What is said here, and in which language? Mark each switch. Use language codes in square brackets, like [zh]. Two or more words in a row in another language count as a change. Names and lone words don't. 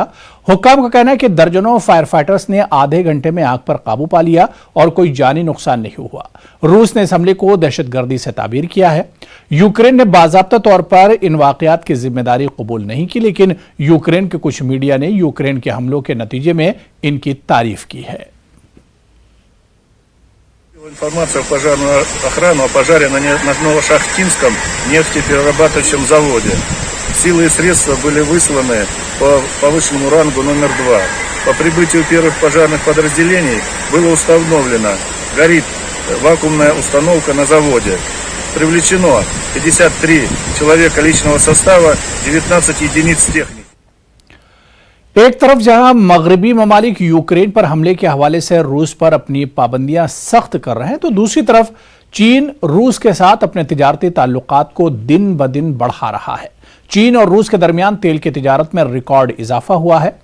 [ur] حکام کا کہنا ہے کہ درجنوں [en] fire fighters [ur] نے آدھے گھنٹے میں آگ پر قابو پا لیا اور کوئی جانی نقصان نہیں ہوا. روس نے اس حملے کو دہشت گردی سے تعبیر کیا ہے۔ یوکرین نے باضابطہ طور پر ان واقعات کی ذمہ داری قبول نہیں کی، لیکن یوکرین کے کچھ میڈیا نے یوکرین کے حملوں کے نتیجے میں ان کی تعریف کی ہے. [ru] Информация в пожарную охрану о пожаре на Новошахтинском нефтеперерабатывающем заводе. Силы и средства были высланы по повышенному рангу номер 2. По прибытию первых пожарных подразделений было установлено: горит вакуумная установка на заводе. Привлечено 53 человека личного состава, 19 единиц техники. [ur] ایک طرف جہاں مغربی ممالک یوکرین پر حملے کے حوالے سے روس پر اپنی پابندیاں سخت کر رہے ہیں، تو دوسری طرف چین روس کے ساتھ اپنے تجارتی تعلقات کو دن بہ دن بڑھا رہا ہے. چین اور روس کے درمیان تیل کی تجارت میں ریکارڈ اضافہ ہوا ہے.